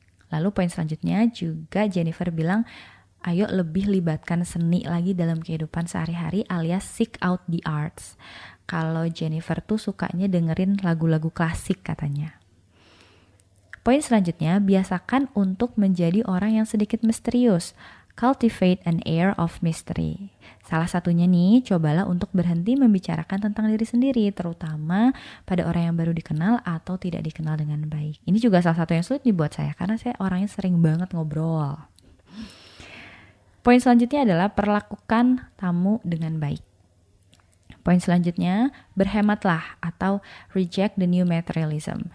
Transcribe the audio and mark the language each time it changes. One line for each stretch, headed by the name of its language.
Indonesian: Lalu poin selanjutnya juga Jennifer bilang, ayo lebih libatkan seni lagi dalam kehidupan sehari-hari alias
English: seek out the arts.
Indonesian: Kalau Jennifer tuh sukanya dengerin lagu-lagu klasik katanya. Poin selanjutnya, biasakan untuk menjadi orang yang sedikit misterius.
English: Cultivate an air of mystery.
Indonesian: Salah satunya nih, cobalah untuk berhenti membicarakan tentang diri sendiri, terutama pada orang yang baru dikenal atau tidak dikenal dengan baik. Ini juga salah satu yang sulit nih buat saya, karena saya orangnya sering banget ngobrol. Poin selanjutnya adalah perlakukan tamu dengan baik. Poin selanjutnya, berhematlah atau
English: reject the new materialism.